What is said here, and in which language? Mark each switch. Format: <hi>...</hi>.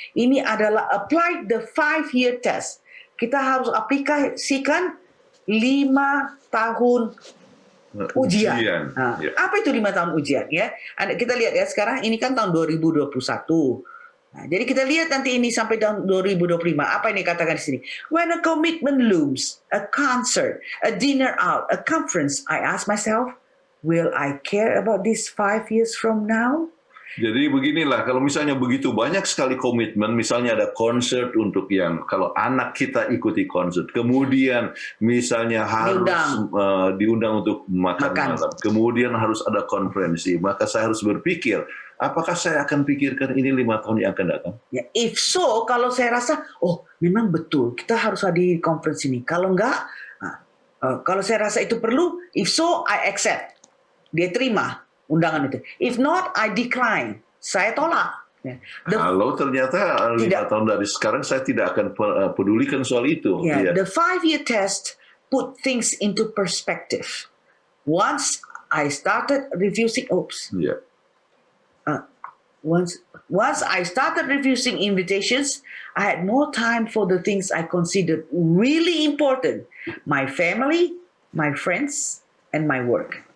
<id>Ini adalah</id> <en>apply the 5-year test.</en> <id>Kita harus aplikasikan 5 tahun ujian. Apa itu 5 tahun ujian, ya? Kita lihat ya, sekarang ini kan tahun 2021. Nah, jadi kita lihat nanti ini sampai tahun 2025. Apa ini katakan di sini?</id> <en>When a commitment looms, a concert, a dinner out, a conference, I ask myself, will I care about this 5 years from now?</en> <id>Jadi beginilah, kalau misalnya begitu banyak sekali komitmen, misalnya ada konser untuk kalau anak kita ikuti konser, kemudian misalnya harus diundang untuk makan malam, kemudian harus ada konferensi, maka saya harus berpikir, apakah saya akan pikirkan ini 5 tahun yang akan datang? Ya,</id> <en>if so,</en> <id>kalau saya rasa, memang betul, kita harus hadir konferensi ini. Kalau enggak, kalau saya rasa itu perlu,</id> <en>if so, I accept.</en> <id>Dia terima undangan itu.</id> <en>If not, I decline.</en> <id>Saya tolak. Kalau ternyata 5 tahun dari sekarang saya tidak akan pedulikan soal itu.</id> <en>The 5-year test put things into perspective. Once I started refusing, once I started refusing invitations, I had more time for the things I considered really important: my family, my friends, and my work.</en>